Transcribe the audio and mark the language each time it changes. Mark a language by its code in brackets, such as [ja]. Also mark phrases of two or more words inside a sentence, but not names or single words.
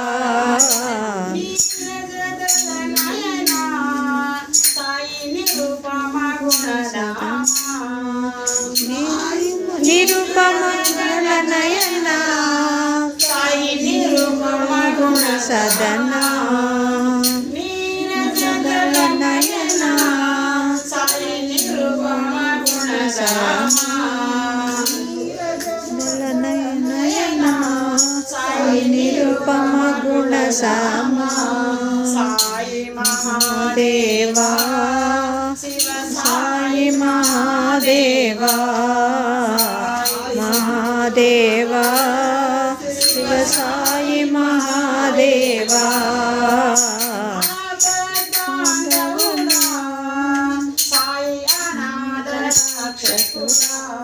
[sa] निरुपम नयना साई निरुपम गुण सदना नयना साई निरुपम गुण नयना साई निरुपम गुण समा साई महादेवा [te] మహాదేవా మహాదేవా శివ సాయి మహాదేవా సాయి అనాథ రక్షకుడా